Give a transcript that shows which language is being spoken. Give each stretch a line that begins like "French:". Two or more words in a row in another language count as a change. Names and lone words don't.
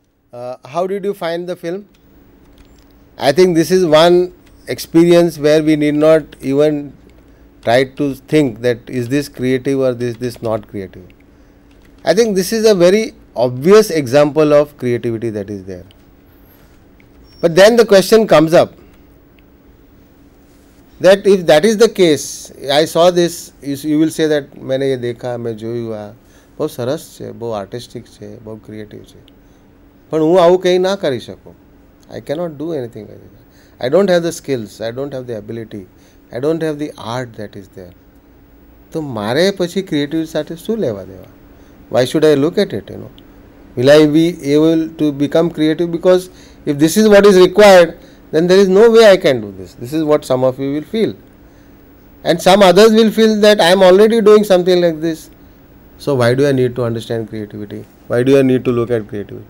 English: How did you find the film? I think this is one experience where we need not even try to think that is this creative or this not creative. I think this is a very obvious example of creativity that is there. But then the question comes up that if that is the case, I saw this, you will say that
Hindi: मैंने ये देखा, मैं
Gujarati: જોયું આ બહુ સરસ છે, બહુ આર્ટિસ્ટિક છે, બહુ ક્રિએટિવ છે, પણ હું આવું કંઈ ના કરી શકું.
English: I cannot do anything like that. I don't have the skills, I don't have the ability, I don't have the art that is there.
Gujarati: તો મારે પછી ક્રિએટિવ સાથે શું લેવા દેવા?
English: Why should I look at it, Will I be able to become creative? Because if this is what is required, then there is no way I can do this. This is what some of you will feel. And some others will feel that I am already doing something like this. So why do I need to understand creativity? Why do I need to look at creativity?